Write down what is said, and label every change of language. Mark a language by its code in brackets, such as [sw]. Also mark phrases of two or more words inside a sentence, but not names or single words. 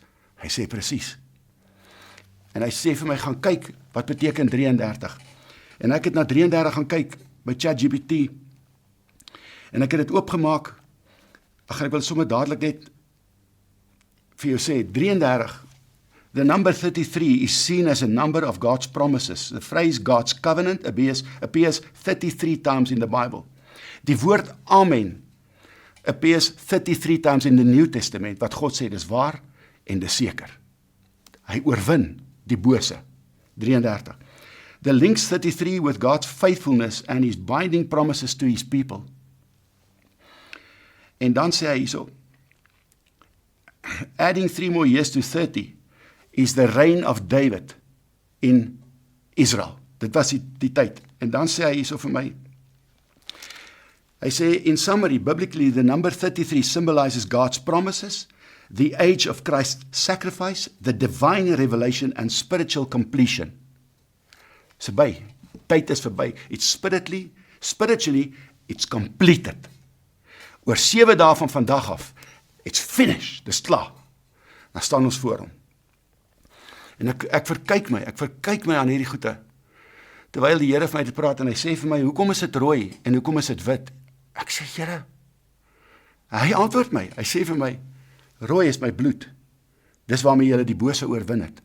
[af] Hy sê presies. En hy sê vir my, gaan kyk, wat beteken 33? En ek het na 33 gaan kyk by ChatGPT. En ek het dit oopgemaak. Ek wil sommer dadelik net vir jou sê, 33. [en] The number 33 is seen as a number of God's promises. The phrase God's covenant appears 33 times in the Bible. [af] Die woord Amen [en] appears 33 times in the New Testament, [af] wat God sê, dis waar en dis seker. Hy oorwin die bose. 33. [en] The links 33 with God's faithfulness and his binding promises to his people. [af] En dan sê hy hierso, [en] adding 3 more years to 30 is the reign of David in Israel. [af] Dit was die tyd. En dan sê hy hierso vir my, hy sê, [en] in summary, biblically, the number 33 symbolizes God's promises, the age of Christ's sacrifice, the divine revelation and spiritual completion. [af] Dis verby. Tyd is verby. [en] It's spiritually, it's completed. [af] Oor 7 dae van vandag af, [en] it's finished, [af] dis klaar. Dan staan ons voor hom. En ek verkyk my aan hierdie goede, terwyl die Here vir my dit praat, en hy sê vir my, hoekom is dit rooi, en hoekom is dit wit? Ek sê, Here, hy antwoord my, hy sê vir my, rooi is my bloed, dis waarmee julle die bose oorwin het.